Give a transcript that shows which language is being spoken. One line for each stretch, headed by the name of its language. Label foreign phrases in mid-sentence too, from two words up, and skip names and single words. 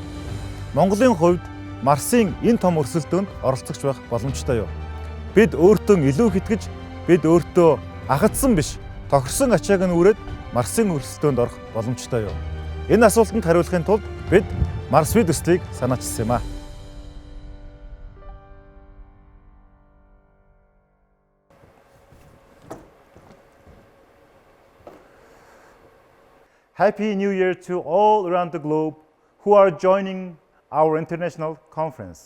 Mongolian: Монголын хувьд Марсын энэ том өрсөлдөөнд оролцогч байх боломжтой юу? Бид өөртөө илүү хэтгэж, бид өөртөө агацсан биш, тохирсон ачааг нь үрээд Марсын өрсөлдөөнд орох боломжтой юу? Энэ асуултанд хариулахын тулд бид Марс V төслийг санаачилсан юм а.
English: Happy New Year to all around the globe who are joining our international conference.